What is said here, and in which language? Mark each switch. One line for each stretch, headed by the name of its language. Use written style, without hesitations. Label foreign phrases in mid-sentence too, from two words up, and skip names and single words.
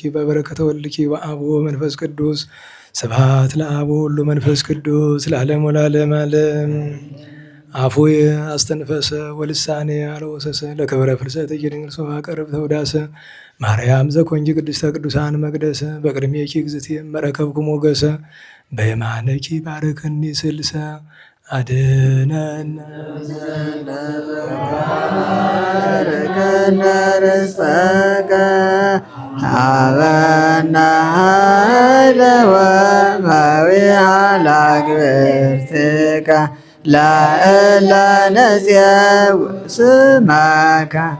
Geez: በበረከተ ወልድኪ ወአብ ወመንፈስ ቅዱስ ስብሐት ለአብ ወወልድ ወመንፈስ ቅዱስ ለዓለሙ ለዓለመ ዓለም። አፉየ አስተንፈሰ ወልሳኔ አልወሰሰ ለክብረ ፍልሰት ድንግል ሶፋ ቀርብ ተውዳሰ ማርያም ዘኮንጂ ቅድስተ ቅዱሳን መቅደሰ በቅድሜኪ እግዝእትየ መረከብኩ ሞገሰ በየማነኪ ባረከኒ ስልሰ አድኅነነ ባረከነ ርዝቀከ ሀበነ ኃይለ ወመዊዓ ለአግብርቲከ ለእለ ነጽየው ስመከ